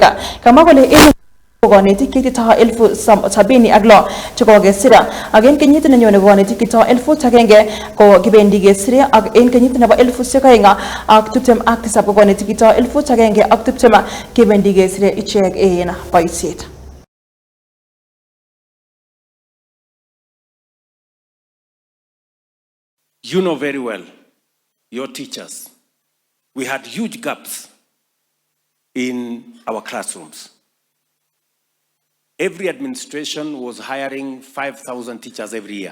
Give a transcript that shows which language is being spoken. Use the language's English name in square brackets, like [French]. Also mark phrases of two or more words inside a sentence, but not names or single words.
[Kalenjin] Kamwa kole konetik kitito 76,000 chekokesira ak en kenyit nenyone konetik kitito 1,000 ko kibendi kesire ak en kenyit nebo 2027 konetik kitito 1,020 kibendi kesire ichek en boisiet. [English] You know very well, your teachers, we had huge gaps in our classrooms. Every administration was hiring 5,000 teachers every year.